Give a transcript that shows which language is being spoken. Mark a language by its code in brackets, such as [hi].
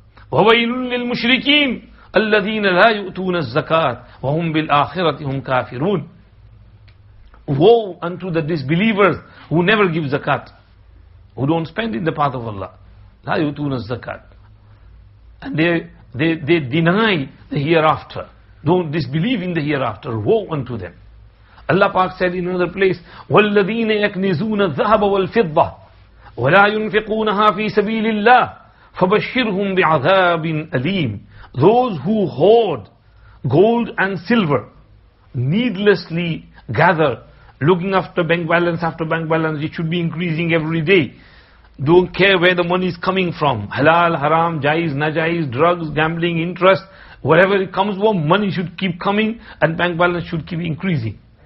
[ar] وَوَيْلٌ لِلْمُشْرِكِينَ الَّذِينَ لَا يُؤْتُونَ الزَّكَاةَ وَهُمْ بِالْآخِرَةِ هُمْ كَافِرُونَ. [en] Woe unto the disbelievers who never give zakat, who don't spend in the path of Allah. [ar] لَا يُؤْتُونَ الزَّكَاةَ. [en] And they deny the hereafter. Don't disbelieve in the hereafter. Woe unto them. Allah Pak said in another place, [ar] وَالَّذِينَ يَكْنِزُونَ الذَّهَبَ وَالْفِضَّةَ وَلَا يُنْفِقُونَهَا فِي سَبِيلِ اللَّهِ فَبَشِّرْهُمْ بِعَذَابٍ أَلِيمٍ. [en] Those who hoard gold and silver, needlessly gather, looking after bank balance, it should be increasing every day. Don't care where the money is coming from. Halal, haram, jaiz, najaiz, drugs, gambling, interest, whatever it comes from, money should keep coming and bank balance should keep increasing.